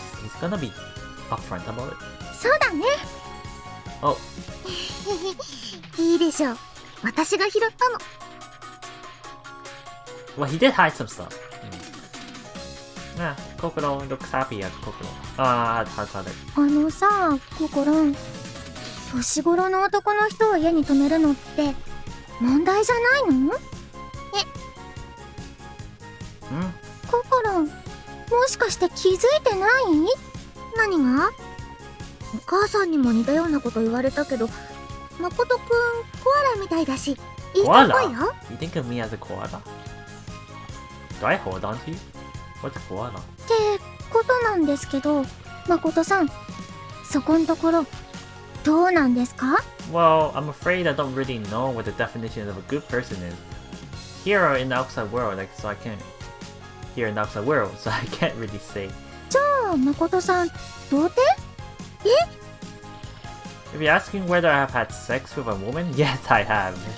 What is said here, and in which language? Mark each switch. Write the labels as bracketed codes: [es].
[en] He's gonna be upfront about it. [ja] そうだね。 Oh. いいでしょう。私が拾ったの。 [en] Well, he did hide some stuff. Yeah, Kokoro looks happy at Kokoro. How it? [ja] さ、心、年頃の男の人を家に泊めるのって問題じゃないの？心、もしかして気づいてない？何が？お母さんにも似たようなこと言われたけど、誠くんコアラみたいだし、いいとこよ。 [en] You think of me as a koala? Do I hold on to you? What's koala? [ja] ってことなんですけど、誠さん、そこんところ、どうなんですか? [en] Well, I'm afraid I don't really know what the definition of a good person is. Here in the outside world, like, so I can't. Here in the outside world, so I can't really say. [ja] じゃあ、誠さん、童貞? [en] If you're asking whether I have had sex with a woman, yes, I have.